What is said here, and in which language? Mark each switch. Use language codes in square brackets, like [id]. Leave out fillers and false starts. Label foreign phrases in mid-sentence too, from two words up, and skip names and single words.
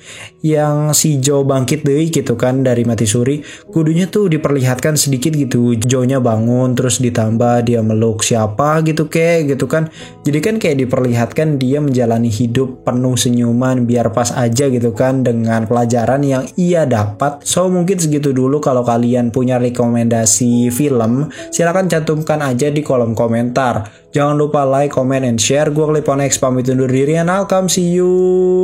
[id] Yang si Joe bangkit deh gitu kan dari mati suri, kudunya tuh diperlihatkan sedikit gitu Joe-nya bangun, terus ditambah dia meluk siapa gitu kayak gitu kan. Jadi kan kayak diperlihatkan dia menjalani hidup penuh senyuman biar pas aja gitu kan dengan pelajaran yang ia dapat. So mungkin segitu dulu. Kalau kalian punya rekomendasi film, silakan cantumkan aja di kolom komentar. Jangan lupa [en] like, comment, and share. [id] Gue Clip on X pamit undur diri, [en] and I'll come see you.